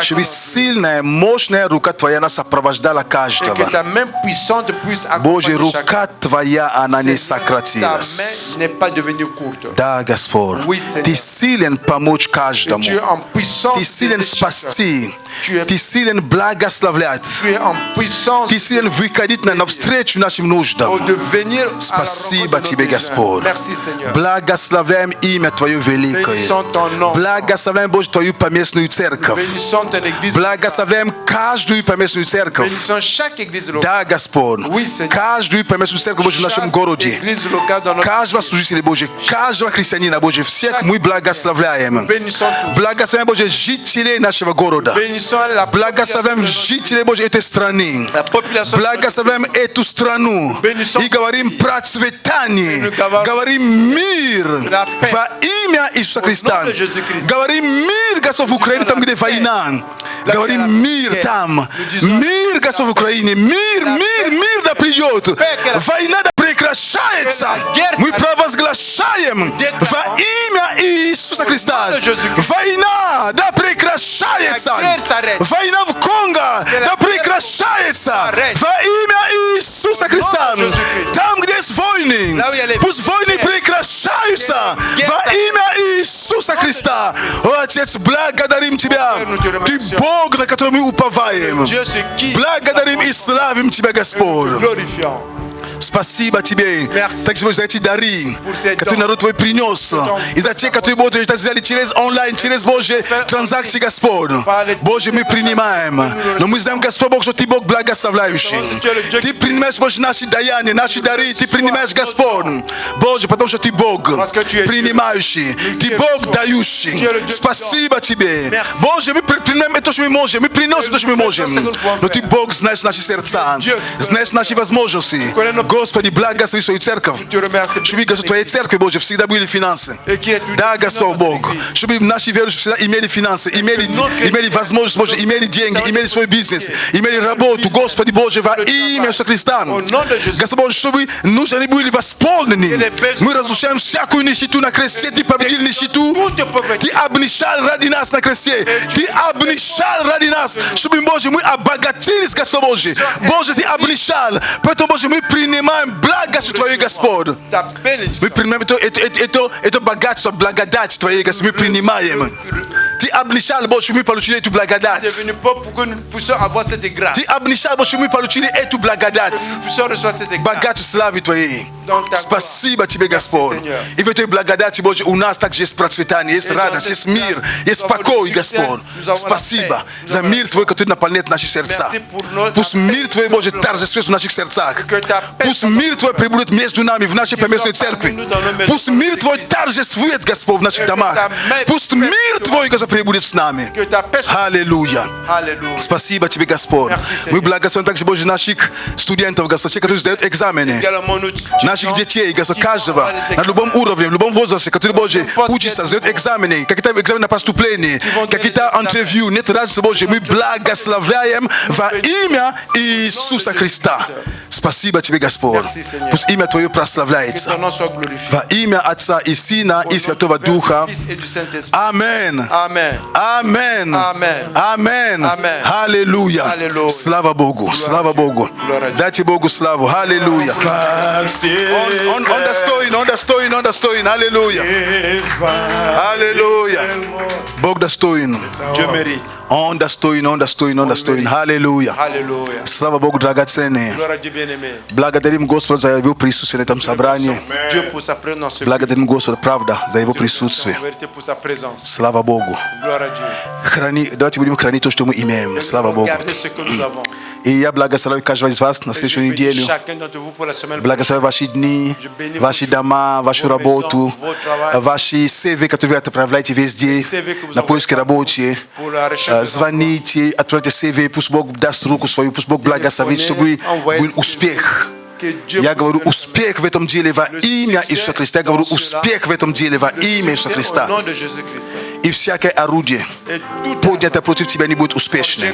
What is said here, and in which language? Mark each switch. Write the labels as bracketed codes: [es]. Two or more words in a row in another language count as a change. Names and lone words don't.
[ru] Чтобы [fr] d'entre eux, [ru] сильная, мощная рука Твоя нас сопровождала [fr] et que [ru] каждого. [fr] ta main puissante puisse [ru] Божья [fr] accompagner chacun. [ru] рука Твоя, она не [fr] Seigneur, ta [ru] сократилась. [fr] main n'est pas devenue courte. [ru] Да, Господь, [fr] Oui, Seigneur. [ru] Ты силен помочь [fr] Et [ru] каждому. [fr] tu es en puissance [ru] Ты силен [fr] d'aider chacun. [ru] спасти. [fr] Tu es- [ru] Ты силен благословлять. [fr] Tu es en puissance [ru] Ты силен выходить навстречу нашим нуждам. [fr] de venir à la [ru] Спасибо [fr] rencontre de [ru] Тебе, [fr] nos besoins. [ru] Господь. [fr] Merci, Seigneur. [ru] Благословляем имя Твое великое. [fr] Bénissons ton nom. [ru] Благословляем, Боже, Твою поместную церковь. [fr] Bénissons ton église. [ru] Благословляем каждую поместную церковь. [fr] Bénissons chaque église locale. [ru] Да, Господь. [fr] Oui, Seigneur. [ru] Каждую поместную церковь, Боже, в нашем [fr] Chaque [ru] городе. [fr] église locale dans notre [ru] Каждого служителя, Боже, каждого христианина, Боже, всех мы благословляем. [fr] Bénissons tous. [ru] Благословляем, Боже, жителей нашего города. [fr] Bénissons la [ru] Благословляем жителей, Боже, этой страны. [fr] la population. [ru] Благословляем эту страну. [fr] Bénissons [ru] И говорим процветание. [fr] nous говорим [ru] Говорим мир [fr] la paix. [ru] во имя Иисуса Христа. [fr] nom de Jésus-Christ. [ru] Говорим мир, Господь, в Украине, там, где война. [fr] La [ru] Говорим [fr] paix, [ru] мир [fr] la [ru] там. [fr] Nous disons [ru] Мир, Господь, в Украине. Мир, мир, мир да придет. [fr] que la- [ru] Война да прекращается. [fr] Que la guerre [ru] Мы [fr] s'arrête. [ru] провозглашаем во имя Иисуса Христа. [fr] nom de Jésus-Christ. [ru] Война да прекращается. [fr] La guerre s'arrête. [ru] Война в Конго [fr] Que la [ru] да [fr] guerre [ru] прекращается. [fr] s'arrête. [ru] Во имя Иисуса Христа. [fr] nom de Jésus-Christ. [ru] Там, где есть войны, [fr] Là où il y a les [ru] пусть войны [fr] guerres. [ru] прекращаются. [fr] Que la guerre [ru] Во [fr] s'arrête. [ru] имя Иисуса Христа. О, Отец, благодарим Тебя. [fr] Père, nous te [ru] Ты [fr] remercions. [ru] Бог, на которого мы уповаем. [fr] Dieu c'est qui [ru] Благодарим и славим Тебя, Господь. [fr] glorifiant. [ru] Спасибо Тебе. [fr] Merci. [ru] Так за эти дары, [fr] Pour ces [ru] которые [fr] dons. [ru] народ Твой принес. И за те, которые, Боже, это сделали через онлайн, через Божьи транзакции, Господь. Боже, мы принимаем. Но мы знаем, Господь Бог, что Ты Бог благословляющий. Ты принимаешь, Боже, наши даяния, наши дары. Ты принимаешь, Господь. Боже, потому что Ты Бог принимающий. Ты Бог дающий. Спасибо Тебе. Боже, мы принимаем это, что мы можем. Мы приносим то, что мы можем. Но Ты Бог, знаешь наши сердца. Знаешь наши возможности. Господи, благослови свою церковь. [fr] Je te remercie. [ru] Чтобы, Господь, Твоей церкви, Боже, всегда были финансы. [fr] Et qui est tout [ru] Да, [fr] dans [ru] Господь [fr] notre [ru] Бог. [fr] église. [ru] Чтобы наши верующие всегда имели финансы, имели возможность, Боже, имели деньги, имели свой бизнес, имели работу, Господи Боже, во имя Иисуса Христа. Господь Боже, чтобы нужды они были восполнены. Мы разрушаем всякую нищету на кресте. Ты победил нищету. Ты обнищал ради нас на кресте. Ты обнищал ради нас, чтобы, Боже, мы обогатились, Господь Боже. Боже, Ты обнищал. Поэтому, Боже, мы принимаем благость Твою, Господь. [fr] Ta bénédiction. [ru] Мы принимаем это богатство, благодать Твоей, Господь, мы принимаем. Ты обнищал, Боже, чтобы мы получили эту благодать. [fr] Devenu pauvre pour que nous puissions avoir cette grâce. [ru] Ты обнищал, Боже, чтобы мы получили эту благодать. [fr] Nous puissions recevoir cette grâce. [ru] Богатство славы Твоей. [fr] Dans ta [ru] Спасибо Тебе, Господь. [fr] Seigneur. [ru] И в этой благодати, Боже, у нас также есть процветание, есть радость, есть мир, есть покой, Господь. Спасибо за мир Твой, который наполняет наши сердца. Пусть мир Твой, Боже, торжествует в наших сердцах. Пусть мир Твой пребудет между нами в нашей поместной церкви. Пусть мир Твой торжествует, Господь, в наших домах. Пусть мир Твой, Господь, пребудет с нами. [fr] Que ta paix soit. [ru] Аллилуйя. [fr] Alléluia. [ru] Спасибо Тебе, Господь. [fr] Merci, Seigneur. [ru] Мы благословим также, Боже, наших студентов, Господь, те, которые сдают экзамены. [fr] Également nous [ru] Наших детей, Господь, каждого, на любом уровне, в любом возрасте, который, Боже, учится, сдает экзамены, какие-то экзамены на поступление, какие-то интервью, нет разницы, Боже, мы благословляем во имя Иисуса Христа. Спасибо Тебе, Господь. Пусть имя Твое [fr] que [ru] прославляется. [fr] ton nom soit glorifié. [ru] Во имя Отца и Сына и Святого Духа. [fr] Du Fils et du Saint-Esprit. [ru] Аминь. [fr] Amen. [ru] Аминь. [fr] Amen. [ru] Аминь. [fr] Amen. [ru] Аллилуйя. Аллилуйя. Слава Богу. Слава Богу. [fr] Gloire à Dieu. [ru] Дайте Богу славу. Аллилуйя. Он достоин. Аллилуйя. Аллилуйя. Бог достоин. [fr] Dieu mérite. [ru] Он достоин. Аллилуйя. [fr] Alléluia. [ru] Слава Богу, драгоценные. [fr] Gloire à Dieu bien-aimé. [ru] Благодарим Господа за Его присутствие на этом собрании. [fr] Dieu pour sa présence dans ce lieu. [ru] Благодарим Господа, правда, за Его [fr] Dieu [ru] присутствие. [fr] en vérité pour sa présence. [ru] Слава Богу. [fr] Gloire à Dieu. [ru] Давайте будем хранить то, что мы имеем. [fr] Et [ru] Слава [fr] nous [ru] Богу. [fr] regardez ce que nous avons. [ru] И я благословляю каждого из вас на [fr] Et je [ru] следующую [fr] bénis [ru] неделю. [fr] chacun d'entre vous pour la semaine [ru] Благословляю ваши дни, ваши дома, вашу работу, ваши CV, которые вы отправляете везде, на поиски работы. [fr] pour la recherche. [ru] Звоните, отправляйте CV, пусть Бог даст руку свою, пусть Бог благословит, чтобы был успех. [fr] Que Dieu [ru] Я [fr] vous [ru] говорю [fr] donne [ru] успех в этом деле во имя Иисуса Христа. Я говорю успех в этом деле во [fr] le [ru] имя Иисуса [fr] succès [ru] Христа. [fr] au nom de Jésus-Christ. [ru] И всякое орудие, [fr] Et tout [ru] поднятое против тебя, не будет успешным.